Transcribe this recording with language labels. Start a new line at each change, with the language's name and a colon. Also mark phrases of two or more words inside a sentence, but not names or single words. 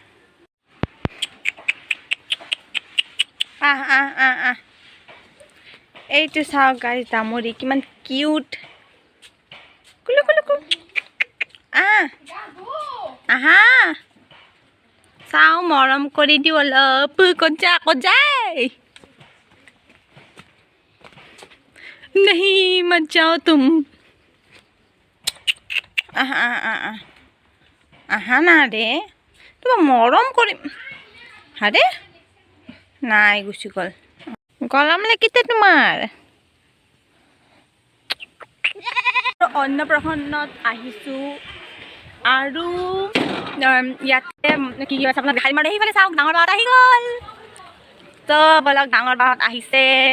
Assamese: এইটো চাওক গাইজ দামৰি কিমান কিউট আহা চাওঁ মৰম কৰি দিওঁ অলপ ক'ত যায়
Hindi: नहीं मत जाओ तुम
Assamese: আহা না ৰে তোমাক মৰম কৰিম আৰে নাই গুচি গ'ল গলাম লাগিতে তোমাৰ অন্নপ্ৰসন্নত আহিছোঁ আৰু ইয়াতে কি আছে আপোনাক দেখাই মাৰি সেইফালে চাওক ডাঙৰ বাহঁত আহি গ'ল তো বলক ডাঙৰ বাহঁত আহিছে